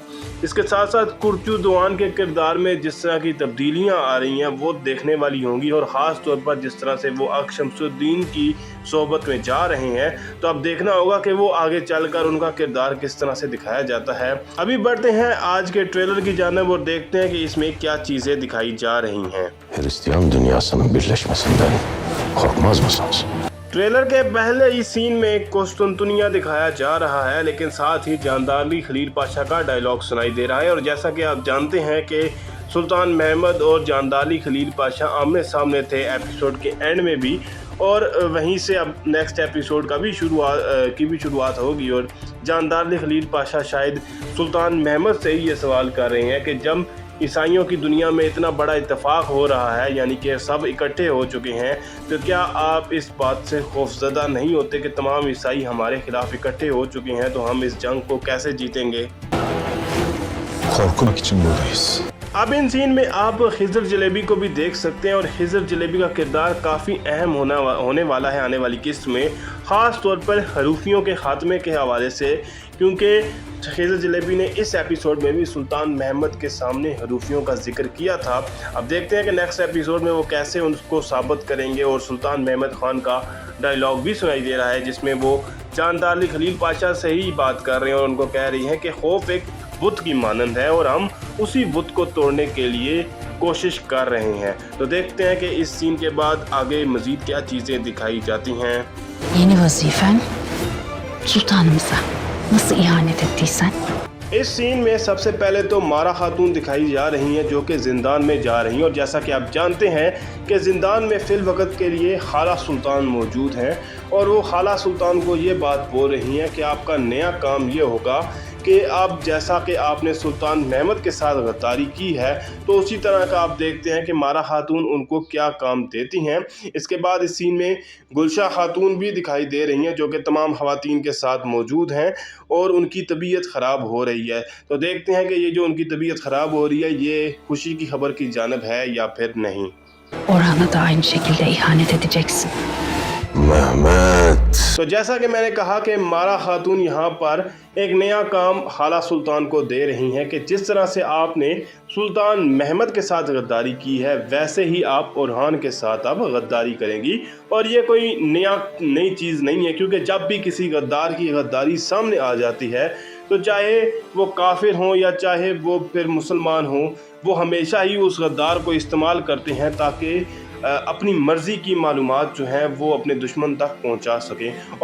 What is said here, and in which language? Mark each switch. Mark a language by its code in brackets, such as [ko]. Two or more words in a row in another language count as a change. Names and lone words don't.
[hi] इसके साथ साथ कुर्चू दोआन के किरदार में जिस तरह की तब्दीलियाँ आ रही हैं वो देखने वाली होंगी, और ख़ास तौर पर जिस तरह से वो अक शमसुद्दीन की सोहबत में जा रहे हैं, तो अब देखना होगा कि वो आगे चलकर उनका किरदार किस तरह से दिखाया जाता है। अभी बढ़ते हैं आज के ट्रेलर की जानिब और देखते हैं कि इसमें क्या चीज़ें दिखाई जा रही हैं। [tr] Hristiyan dünyasının birleşmesinden korkmaz mısınız? [hi] ट्रेलर के पहले ही सीन में कुस्तुनतुनिया दिखाया जा रहा है, लेकिन साथ ही जानदार अली खलील पाशा का डायलॉग सुनाई दे रहा है। और जैसा कि आप जानते हैं कि सुल्तान महमद और जानदार अली खलील पाशा आमने सामने थे एपिसोड के एंड में भी, और वहीं से अब [en] next episode [hi] का भी शुरुआत होगी। और जानदार अली खलील पाशा शायद सुल्तान महमद से ही ये सवाल कर रहे हैं कि जब ईसाइयों की दुनिया में इतना बड़ा इत्तेफाक हो रहा है, यानी कि सब इकट्ठे हो चुके हैं, तो क्या आप इस बात से खौफजदा नहीं होते कि तमाम ईसाई हमारे खिलाफ इकट्ठे हो चुके हैं, तो हम इस जंग को कैसे जीतेंगे। [tr] Korkmak için buradayız. [hi] अब इन सीन में आप खिज़र जलेबी को भी देख सकते हैं, और खिज़र जलेबी का किरदार काफ़ी अहम होने वाला है आने वाली किस्त में, ख़ास तौर पर हरूफियों के ख़ात्मे के हवाले से, क्योंकि खिज़र जलेबी ने इस एपिसोड में भी सुल्तान महमद के सामने हरूफियों का जिक्र किया था। अब देखते हैं कि [en] next episode [hi] में वो कैसे उनको साबित करेंगे। और सुल्तान महमद ख़ान का डायलॉग भी सुनाई दे रहा है जिसमें वो जानदार अली खलील पाशा से ही बात कर रहे हैं और उनको कह रही हैं कि खौफ एक बुत की मानंद है और हम उसी बुत को तोड़ने के लिए कोशिश कर रहे हैं। तो देखते हैं कि इस सीन के बाद आगे मज़ीद क्या चीज़ें दिखाई जाती हैं। [tr] Yeni vazifen sultanımıza nasıl ihanet ettiysen. [hi] इस सीन में सबसे पहले तो मारा खातून दिखाई जा रही हैं जो कि ज़िंदान में जा रही हैं। और जैसा कि आप जानते हैं कि ज़िंदान में फ़िल वक़्त के लिए खाला सुल्तान मौजूद हैं, और वो खाला सुल्तान को ये बात बोल रही हैं कि आपका नया काम ये होगा कि आप जैसा कि आपने सुल्तान महमद के साथ गद्दारी की है, तो उसी तरह का आप देखते हैं कि मारा खातून उनको क्या काम देती हैं। इसके बाद इस सीन में गुलशा खातून भी दिखाई दे रही हैं जो कि तमाम ख़वातीन के साथ मौजूद हैं और उनकी तबीयत ख़राब हो रही है। तो देखते हैं कि ये जो उनकी तबीयत ख़राब हो रही है ये खुशी की खबर की जानिब है या फिर नहीं। [tr] Orhan'a da aynı şekilde ihanet edeceksin. Mehmet. [hi] तो जैसा कि मैंने कहा कि मारा खातून यहाँ पर एक नया काम खाला सुल्तान को दे रही हैं कि जिस तरह से आपने सुल्तान महमद के साथ गद्दारी की है, वैसे ही आप ओरहान के साथ अब गद्दारी करेंगी। और ये कोई नई चीज़ नहीं है, क्योंकि जब भी किसी गद्दार की गद्दारी सामने आ जाती है, तो चाहे वो काफिर हों या चाहे वो फिर मुसलमान हों, वो हमेशा ही उस गद्दार को इस्तेमाल करते हैं ताकि अपनी मर्ज़ी की मालूमात जो हैं वो अपने दुश्मन तक पहुंचा सकें।